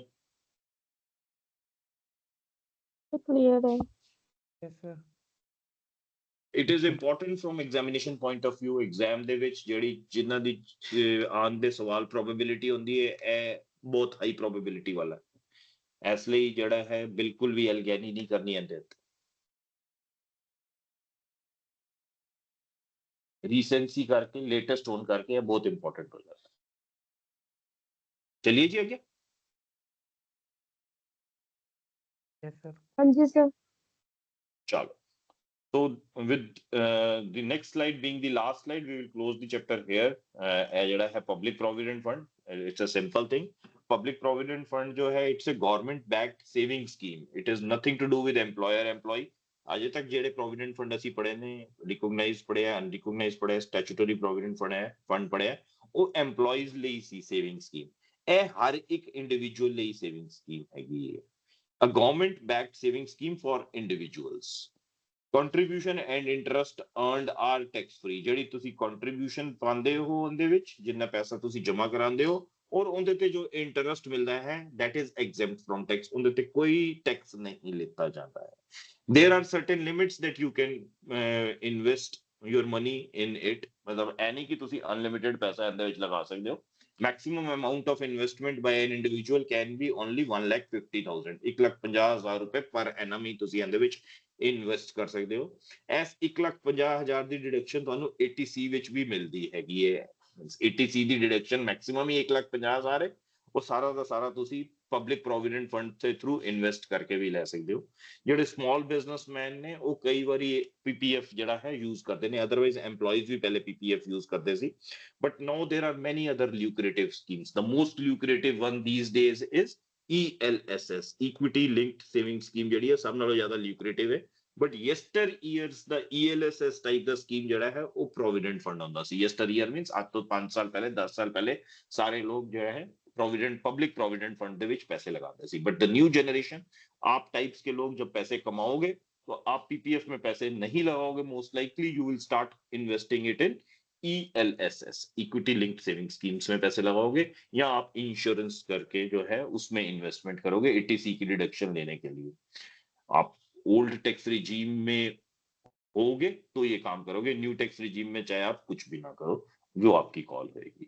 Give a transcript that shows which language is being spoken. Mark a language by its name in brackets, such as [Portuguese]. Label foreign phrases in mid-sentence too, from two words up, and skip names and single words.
[Hindi] क्लियर है [English] Yes, sir. It is important from examination point of view [Punjabi] ਐਗਜ਼ਾਮ ਦੇ ਵਿੱਚ ਜਿਹੜੀ ਜਿਨ੍ਹਾਂ ਦੀ ਆਉਣ ਦੇ ਸਵਾਲ ਪ੍ਰੋਬੇਬਿਲਿਟੀ ਹੁੰਦੀ ਹੈ ਇਹ ਬਹੁਤ [English] high probability [Punjabi] ਵਾਲਾ ਹੈ ਇਸ ਲਈ ਜਿਹੜਾ ਹੈ ਬਿਲਕੁਲ ਵੀ ਅਲਗੈਨੀ ਨਹੀਂ ਕਰਨੀ ਇਹਦੇ ਉੱਤੇ [Hindi] रीसेंसी करके लेटेस्ट ऑन करके ये बहुत इंपॉर्टेंट हो जाता है चलिए जी आगे [English] Yes, sir. [Hindi] हाँ जी सर [English] चलो so with the next slide being the last slide we will close the chapter here [Punjabi] ਇਹ ਜਿਹੜਾ ਹੈ [English] public provident fund it's a simple thing public provident fund [Hindi] जो है [English] it's a government backed saving scheme it is nothing to do with employer employee [Punjabi] ਅਜੇ ਤੱਕ ਜਿਹੜੇ ਪ੍ਰੋਵੀਡੈਂਟ ਫੰਡ ਅਸੀਂ ਪੜ੍ਹੇ ਨੇ ਰਿਕਗਨਾਈਜ਼ਡ ਪੜ੍ਹਿਆ ਅਨਰਿਕਗਨਾਈਜ਼ਡ ਪੜ੍ਹਿਆ ਸਟੈਚੂਟਰੀ ਪ੍ਰੋਵੀਡੈਂਟ ਫੰਡ ਪੜ੍ਹਿਆ ਉਹ EMPLOYEES ਲਈ ਸੀ ਸੇਵਿੰਗ ਸਕੀਮ ਇਹ ਹਰ ਇੱਕ ਇੰਡੀਵਿਜੂਅਲ ਲਈ ਸੇਵਿੰਗ ਸਕੀਮ ਹੈਗੀ ਹੈ [English] a government backed saving scheme for individuals contribution and interest earned are tax free. [Punjabi] ਜਿਹੜੀ ਤੁਸੀਂ ਕੰਟਰੀਬਿਊਸ਼ਨ ਪਾਉਂਦੇ ਹੋ ਉਹਦੇ ਵਿੱਚ ਜਿੰਨਾ ਪੈਸਾ ਤੁਸੀਂ ਜਮ੍ਹਾਂ ਕਰਾਉਂਦੇ ਹੋ ਔਰ ਉਹਦੇ ਤੇ ਜੋ ਇੰਟਰਸਟ ਮਿਲਦਾ ਹੈ [English] that is exempt from tax, [Punjabi] ਉਹਦੇ ਤੇ ਕੋਈ ਟੈਕਸ ਨਹੀਂ ਲਿੱਤਾ ਜਾਂਦਾ ਹੈ। [English] there are certain limits that you can invest your money in it, [Punjabi] ਮਤਲਬ ਐ ਨਹੀਂ ਕਿ ਤੁਸੀਂ ਅਨਲਿਮਿਟਿਡ ਪੈਸਾ ਇਹਦੇ ਵਿੱਚ ਲਗਾ ਸਕਦੇ ਹੋ। [English] maximum amount of investment by an individual can be only 1,50,000, 1,50,000 ਰੁਪਏ per annum [Punjabi] ਹੀ ਤੁਸੀਂ ਇਹਦੇ ਵਿੱਚ ਇਨਵੈਸਟ ਕਰ ਸਕਦੇ ਹੋ। ਐਸ 1,50,000 ਦੀ ਡਿਡਕਸ਼ਨ ਤੁਹਾਨੂੰ 80C ਵਿੱਚ ਵੀ ਮਿਲਦੀ ਹੈਗੀ ਹੈ। 80C ਦੀ ਡਿਡਕਸ਼ਨ ਮੈਕਸਿਮਮ ਹੀ 1,50,000 ਹੈ। ਉਹ ਸਾਰਾ ਦਾ ਸਾਰਾ ਤੁਸੀਂ ਪਬਲਿਕ ਪ੍ਰੋਵੀਡੈਂਟ ਫੰਡ ਦੇ ਥਰੂ ਇਨਵੈਸਟ ਕਰਕੇ ਵੀ ਲੈ ਸਕਦੇ ਹੋ। ਜਿਹੜੇ ਸਮਾਲ ਬਿਜ਼ਨਸਮੈਨ ਨੇ ਉਹ ਕਈ ਵਾਰੀ ਪੀਪੀਐਫ ਜਿਹੜਾ ਹੈ ਯੂਜ਼ ਕਰਦੇ ਨੇ, ਅਦਰਵਾਈਜ਼ EMPLOYEES ਵੀ ਪਹਿਲੇ ਪੀਪੀਐਫ ਯੂਜ਼ ਕਰਦੇ ਸੀ, [English] but now there are many other lucrative schemes. The most lucrative one these days is ELSS, equity linked saving scheme, [Punjabi] ਜਿਹੜੀ ਹੈ ਸਭ ਨਾਲੋਂ ਜ਼ਿਆਦਾ lucrative ਹੈ। [English] but yester years [Punjabi] ਦਾ ELSS ਟਾਈਪ ਦਾ ਸਕੀਮ ਜਿਹੜਾ ਹੈ ਉਹ ਪ੍ਰੋਵੀਡੈਂਟ ਫੰਡ ਹੁੰਦਾ ਸੀ। [English] yester year means [Punjabi] ਅੱਜ ਤੋਂ 5 ਸਾਲ ਪਹਿਲੇ 10 ਸਾਲ ਪਹਿਲੇ ਸਾਰੇ ਲੋਕ ਜਿਹੜਾ ਹੈ [English] provident public provident fund [Punjabi] ਦੇ ਵਿੱਚ [Hindi] पैसे लगाते थे। [English] But the new generation, [Hindi] आप टाइप्स के लोग जब पैसे कमाओगे तो आप पीपीएफ में पैसे नहीं लगाओगे, [English] most likely you will start investing it in ELSS, equity linked saving schemes [Hindi] में पैसे लगाओगे, या आप इंश्योरेंस करके जो है उसमें इन्वेस्टमेंट करोगे 80C की डिडक्शन लेने के लिए। आप [English] old tax regime [Hindi] में होगे तो ये काम करोगे, [English] new tax regime [Hindi] में चाहे आप कुछ भी ना करो, जो आपकी कॉल रहेगी।